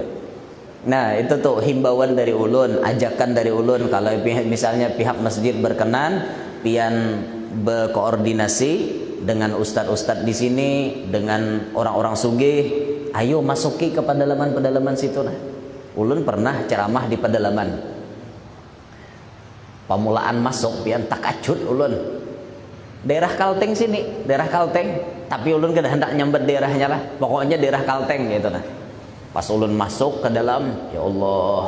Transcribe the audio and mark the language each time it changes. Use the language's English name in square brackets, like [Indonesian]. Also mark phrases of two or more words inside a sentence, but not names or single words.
[Banjar] Nah, itu tuh himbauan dari ulun, ajakan dari ulun kalau misalnya pihak masjid berkenan, pian berkoordinasi dengan ustadz-ustadz di sini, dengan orang-orang sugih, ayo masuki ke pedalaman-pedalaman situ nah. Ulun pernah ceramah di pedalaman. Pamulaan masuk pian takajud ulun. Daerah Kalteng sini, daerah Kalteng, tapi ulun kada hendak nyambat daerahnya lah. Pokoknya daerah Kalteng gitu nah. Pas ulun masuk ke dalam, [Arabic] يا الله.